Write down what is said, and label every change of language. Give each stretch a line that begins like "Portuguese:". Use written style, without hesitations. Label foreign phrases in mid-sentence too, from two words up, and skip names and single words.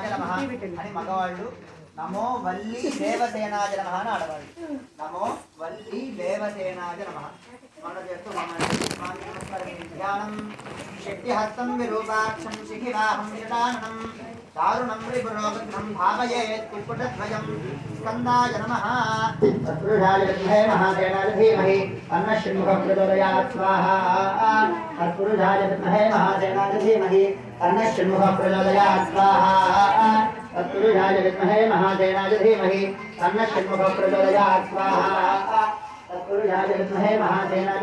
Telugu: नमः అని మగవాళ్ళు
Sanskrit: నమో వల్లి దేవసేనాయ నమః
Telugu: అని ఆడవాళ్ళు
Sanskrit: నమో వల్లి దేవసేనాయ నమః
Telugu: మన చేస్తూ
Sanskrit: ధ్యానం శక్తిహస్తం విరూపాక్షం శిఖివాహం విదానం दारुणं रिपुरोगं भावयेत् कुक्कुटद्वयं स्कन्दाय नमः तत्पुरुषाय विद्महे महासेनाय धीमहि तन्नः षण्मुखः प्रचोदयात् स्वाहा तत्पुरुषाय विद्महे महासेनाय धीमहि तन्नः षण्मुखः प्रचोदयात् स्वाहा तत्पुरुषाय विद्महे महासेनाय धीमहि तन्नः षण्मुखः प्रचोदयात् स्वाहा तत्पुरुषाय विद्महे महासेनाय